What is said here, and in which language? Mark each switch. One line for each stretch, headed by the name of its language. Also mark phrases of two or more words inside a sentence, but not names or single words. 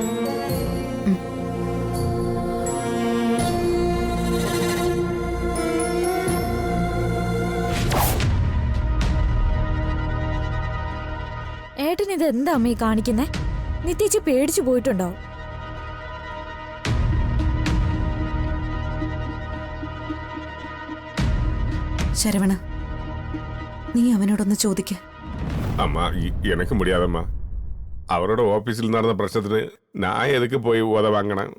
Malayalam: ഏട്ടൻ ഇത് എന്താ അമ്മ ഈ കാണിക്കുന്നേ? നിത്യേച്ചി പേടിച്ചു പോയിട്ടുണ്ടാവും. ശരവണ, നീ അവനോടൊന്ന് ചോദിക്ക.
Tamil: அம்மா எனக்கு முடியாதம்மா. அவரோட ஆபீஸில் நடந்த பிரச்சனை நான் எதுக்கு போய் உத வாங்கினேன்?